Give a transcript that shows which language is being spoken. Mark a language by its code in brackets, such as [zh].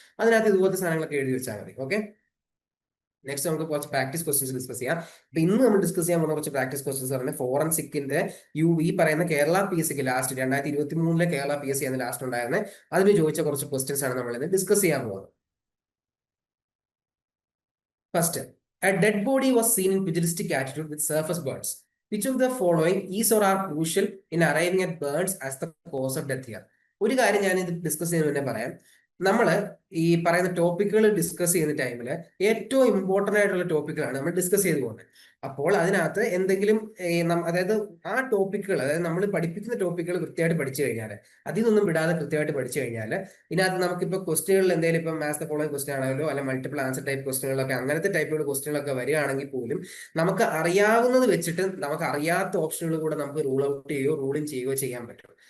[ml] അതിനകത്ത് ഇതുപോലത്തെ സാധനങ്ങളൊക്കെ എഴുതി വെച്ചാൽ മതി. ഓക്കെ, നെക്സ്റ്റ് നമുക്ക് കുറച്ച് പ്രാക്ടീസ് ക്വസ്റ്റ്യൻസ് ഡിസ്കസ് ചെയ്യാം. അപ്പൊ ഇന്ന് നമ്മൾ ഡിസ്കസ് ചെയ്യാൻ പോകുന്ന കുറച്ച് പ്രാക്ടീസ് ക്വസ്റ്റ്യൻസ് പറഞ്ഞാൽ ഫോറൻസിക്കിന്റെ ഈ പറയുന്ന Kerala PSC last 2023 Kerala PSC ആണ് ലാസ്റ്റ് ഉണ്ടായിരുന്നത്. അതിന് ചോദിച്ച കുറച്ച് ക്വസ്റ്റ്യൻസ് ആണ് നമ്മൾ ഇന്ന് ഡിസ്കസ് ചെയ്യാൻ പോകുന്നത്. [en] First, a dead body was seen in pugilistic attitude with surface burns. Which of the following is or are crucial in arriving at burns as the cause of death here? [ml] ഒരു കാര്യം ഞാൻ ഇത് discuss ചെയ്യുന്ന മുന്നേ പറയാം. നമ്മൾ ഈ പറയുന്ന ടോപ്പിക്കുകൾ ഡിസ്കസ് ചെയ്യുന്ന ടൈമിൽ ഏറ്റവും ഇമ്പോർട്ടന്റ് ആയിട്ടുള്ള ടോപ്പിക്കുകളാണ് നമ്മൾ ഡിസ്കസ് ചെയ്തു പോകുന്നത്. അപ്പോൾ അതിനകത്ത് എന്തെങ്കിലും അതായത് ആ ടോപ്പിക്കുകൾ, അതായത് നമ്മൾ പഠിപ്പിക്കുന്ന ടോപ്പിക്കുകൾ കൃത്യമായിട്ട് പഠിച്ചു കഴിഞ്ഞാൽ, അതിൽ നിന്നും വിടാതെ കൃത്യമായിട്ട് പഠിച്ചു കഴിഞ്ഞാൽ, ഇതിനകത്ത് നമുക്കിപ്പോൾ ക്വസ്റ്റ്യനുകളിൽ എന്തെങ്കിലും ഇപ്പം [en] match the following [ml] ക്വസ്റ്റ്യൻ ആണെങ്കിലോ അല്ലെങ്കിൽ മൾട്ടിപ്പിൾ ആൻസർ ടൈപ്പ് ക്വസ്റ്റ്യനുകളൊക്കെ അങ്ങനത്തെ ടൈപ്പിലുള്ള ക്വസ്റ്റ്യനുകളൊക്കെ വരികയാണെങ്കിൽ പോലും നമുക്ക് അറിയാവുന്നത് വെച്ചിട്ട് നമുക്ക് അറിയാത്ത ഓപ്ഷനുകൾ കൂടെ നമുക്ക് റൂൾ ഔട്ട് ചെയ്യുകയോ റൂളിങ് ചെയ്യുകയോ ചെയ്യാൻ പറ്റും.